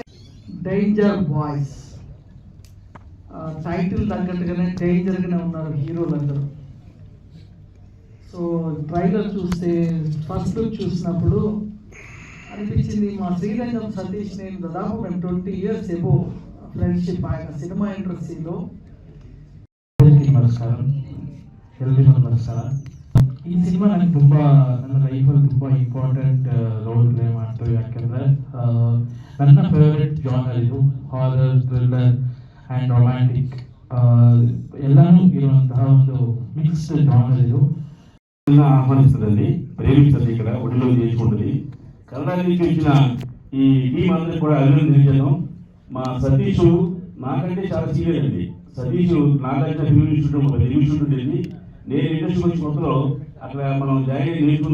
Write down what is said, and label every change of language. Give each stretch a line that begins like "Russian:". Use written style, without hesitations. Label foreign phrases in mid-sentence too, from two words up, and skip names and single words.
Telugu: డేంజర్ బాయ్స్ టైటిల్ తగ్గట్టుగానే డేంజర్గానే ఉన్నారు హీరోలందరూ. సో ట్రైలర్ చూస్తే
English: first look
Telugu: చూసినప్పుడు అనిపించింది మా శ్రీరంగం సతీష్ నేను దాదాపు మేము 20 years ఎబో ఫ్రెండ్షిప్ ఆయన సినిమా ఇండస్ట్రీలో.
Kannada: ನಮಸ್ಕಾರ, ಎಲ್ರಿಗೂ ನಮಸ್ಕಾರ. ಈ ಸಿನಿಮಾ ನನಗೆ ನನ್ನ ಲೈಫಲ್ಲಿ ತುಂಬ
English: important role play
Kannada: ಮಾಡ್ತು. ಯಾಕೆಂದರೆ ನನ್ನ
English: favourite genre
Kannada: ಇದು
English: horror, thriller and romantic
Kannada: ಎಲ್ಲನೂ ಇರುವಂತಹ ಒಂದು
English: mixed genre
Kannada: ಇದು.
Telugu: ఆహ్వానిస్తుందండి, ప్రేమిస్తుంది, ఇక్కడ ఒడిలో చేసుకుంటుంది. కన్నడ నుంచి వచ్చిన ఈ టీం అందరికీ కూడా అభినందించాను. మా సతీష్ నాకంటే చాలా సీనియర్ అండి. సతీష్ నాగార్జున ఫిల్మ్ ఇన్స్టిట్యూట్ ఒక తెలుగు ఇన్స్టిట్యూట్ ఉండేది. నేను ఇండస్ట్రీ వచ్చి కొత్తలో అక్కడ మనం జాయిన్ నేర్చుకున్నాం.